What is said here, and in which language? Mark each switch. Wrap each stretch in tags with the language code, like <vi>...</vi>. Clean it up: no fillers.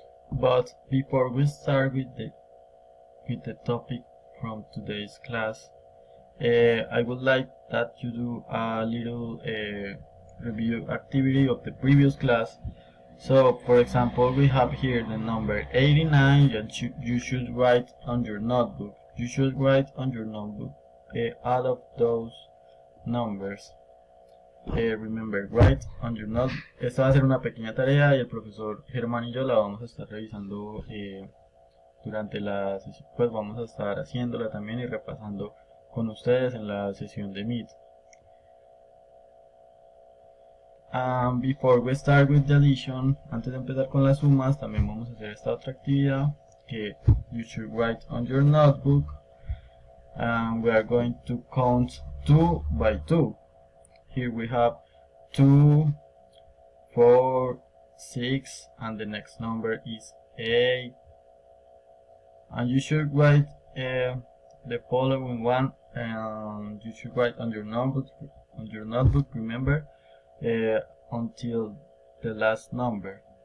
<en>But before we start with the topic from today's class, I would like that you do a little review activity of the previous class. So, for example, we have here the number 89 that you should write on your notebook. You should write on your notebook all of those numbers. Remember, write on your notebook.</en> <es>Esta va a ser una pequeña tarea y el profesor Germán y yo la vamos a estar revisando durante la sesión. Pues vamos a estar haciéndola también y repasando con ustedes en la sesión de Meet.</es> <en>Before we start with the addition,</en> <es>antes de empezar con las sumas, también vamos a hacer esta otra actividad que</es> <en>you should write on your notebook. We are going to count 2 by 2. Here we have 2, 4, 6, and the next number is 8. And you should write the following one, and you should write on your notebook, remember, until the last number.</en>